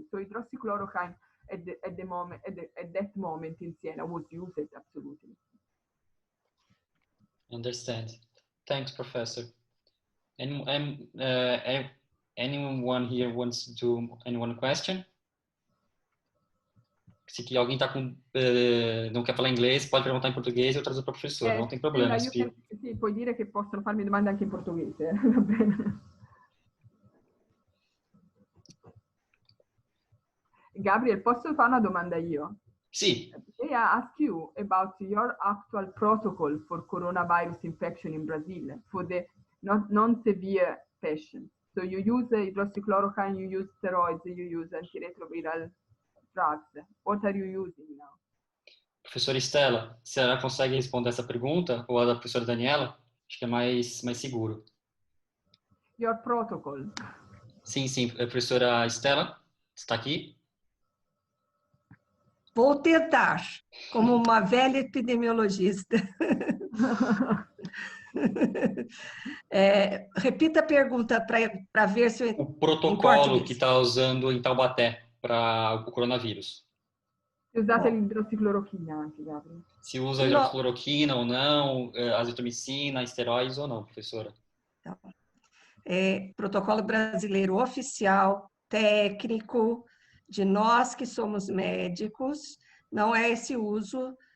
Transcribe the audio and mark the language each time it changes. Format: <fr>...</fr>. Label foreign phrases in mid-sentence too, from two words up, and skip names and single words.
<en>So hydroxychloroquine at that moment in Siena was used absolutely. Understand. Thanks, Professor. And anyone here wants to do one question?</en> <pt>Se alguém tá com, não quer falar inglês, pode perguntar em português e eu traduzo para o professor, não tem problema.</pt> <it>Sì, puoi dire che possono farmi domande anche in portoghese, va bene. Gabriel, posso fare una domanda io? Sì.</it> <en>May I ask you about your actual protocol for coronavirus infection in Brazil for the non-severe patients? So you use hydroxychloroquine, you use steroids, you use antiretroviral drugs. What are you using now?</en> <pt>Professora Estela, se ela consegue responder essa pergunta, ou a da professora Daniela, acho que é mais seguro.</pt> <en>Your protocol.</en> <pt>Sim. A professora Estela, está aqui? Vou tentar, como uma velha epidemiologista. Repita a pergunta para ver se... O protocolo que está usando em Taubaté para o coronavírus.</pt> <it>Se usate l'idrossiclorochina anche, Gabriel.</it> <pt>Se usa hidroxicloroquina ou não, azitromicina, esteroides ou não, professora? Protocolo brasileiro oficial, técnico, de nós que somos médicos, não é esse uso</pt>